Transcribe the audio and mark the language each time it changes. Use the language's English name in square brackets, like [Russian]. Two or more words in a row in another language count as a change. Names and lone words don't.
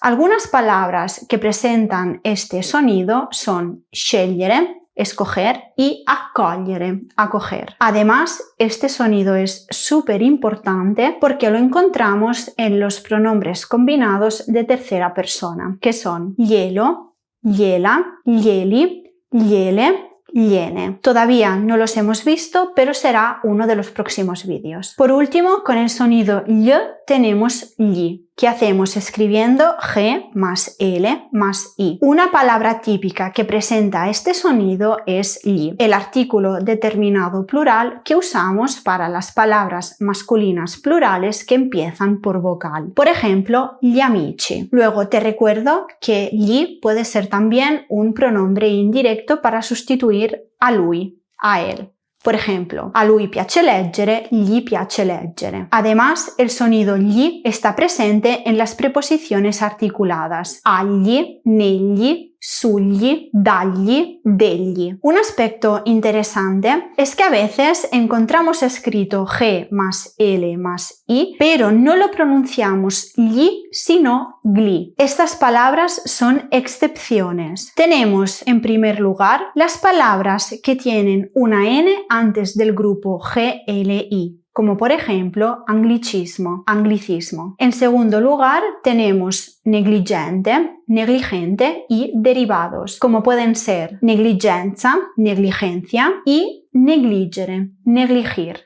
[Spanish] Algunas palabras que presentan este sonido son scegliere, escoger, y accogliere, acoger. Además, este sonido es súper importante porque lo encontramos en los pronombres combinados de tercera persona, que son [Italian] glielo, gliela, glieli, gliele, gliene. [Spanish] Todavía no los hemos visto, pero será uno de los próximos vídeos. Por último, con el sonido ll tenemos gli, que hacemos escribiendo G más L más I. Una palabra típica que presenta este sonido es gli, el artículo determinado plural que usamos para las palabras masculinas plurales que empiezan por vocal. Por ejemplo, [Italian] gli amici. [Spanish] Luego te recuerdo que gli puede ser también un pronombre indirecto para sustituir [Italian] a lui, [Spanish] a él. [Italian] Por ejemplo, a lui piace leggere, gli piace leggere. [Spanish] Además, el sonido gli está presente en las preposiciones articuladas [Italian] agli, negli, sugli, dagli, degli. [Spanish] Un aspecto interesante es que a veces encontramos escrito G más L más I, pero no lo pronunciamos gli, sino gli. Estas palabras son excepciones. Tenemos, en primer lugar, las palabras que tienen una N antes del grupo GLI, como por ejemplo anglicismo, anglicismo. En segundo lugar, tenemos negligente, negligente y derivados, como pueden ser negligenza, negligencia y negligere, negligir.